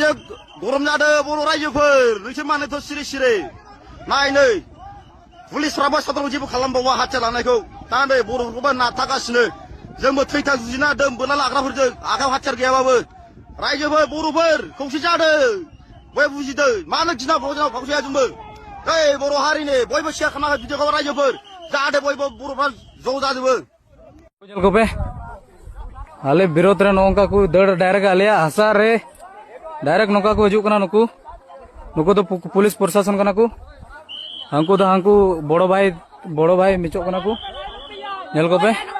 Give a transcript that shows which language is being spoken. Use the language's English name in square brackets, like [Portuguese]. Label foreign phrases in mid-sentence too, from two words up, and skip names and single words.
[Bodo] गरम जादों बर' रायजोफोर नोंसोर मानोथ' सिरि सिरि नाय नै पुलिसफ्राबो सावथालखौ जेबो खालामबावा हाथियार लानायखौ दा नै बर'फोरखौबो नारथागासिनो जोंबो थैथा जुजिना दों बोरला लाग्राफोरजों आखायाव हाथियार गैयाबाबो रायजोफोर बर'फोर खौसे जादों बयबो बुजिदों मानो गिनाव फावसाया जोंबो ओइ बर' हारिनि बयबो शेयार खालामनांगौ भिडिअखौ रायजोफोर जाहाथे बयबो बर'फ्रा ज' जाजोबो [Santali] को पे आले विरोध रे नौका को दड़ डायरेक्ट आले हसा रे डायरेक्ट नौका को हजू कना नुकु तो पुलिस प्रशासन कना को हांकू बड़ो भाई मिचो कना को नेल को पे